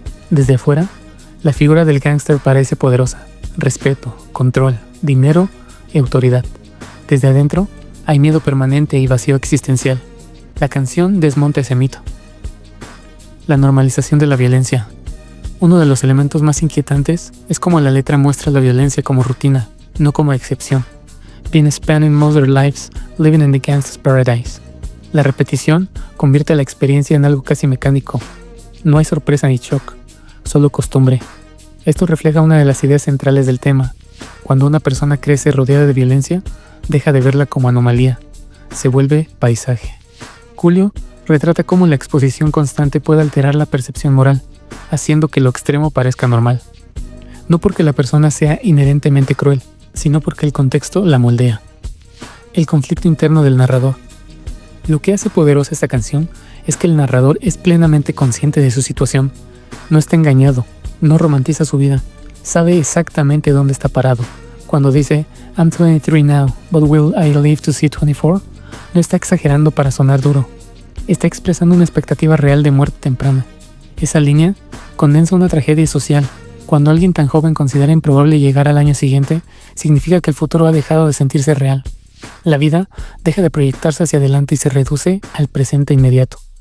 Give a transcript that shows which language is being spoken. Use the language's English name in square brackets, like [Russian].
[Spanish] Desde afuera, la figura del gángster parece poderosa: respeto, control, dinero y autoridad. Desde adentro, hay miedo permanente y vacío existencial. La canción desmonta ese mito. La normalización de la violencia. Uno de los elementos más inquietantes es cómo la letra muestra la violencia como rutina, no como excepción. [English] Been spending most of their lives living in the gangsta's paradise. [Spanish] La repetición convierte la experiencia en algo casi mecánico. No hay sorpresa ni shock, solo costumbre. Esto refleja una de las ideas centrales del tema. Cuando una persona crece rodeada de violencia, deja de verla como anomalía, se vuelve paisaje. Coolio retrata cómo la exposición constante puede alterar la percepción moral, haciendo que lo extremo parezca normal. No porque la persona sea inherentemente cruel, sino porque el contexto la moldea. El conflicto interno del narrador. Lo que hace poderosa esta canción es que el narrador es plenamente consciente de su situación. No está engañado, no romantiza su vida, sabe exactamente dónde está parado. Cuando dice [English] I'm 23 now, but will I live to see 24? [Spanish] No está exagerando para sonar duro. Está expresando una expectativa real de muerte temprana. Esa línea condensa una tragedia social. Cuando alguien tan joven considera improbable llegar al año siguiente, significa que el futuro ha dejado de sentirse real. La vida deja de proyectarse hacia adelante y se reduce al presente inmediato.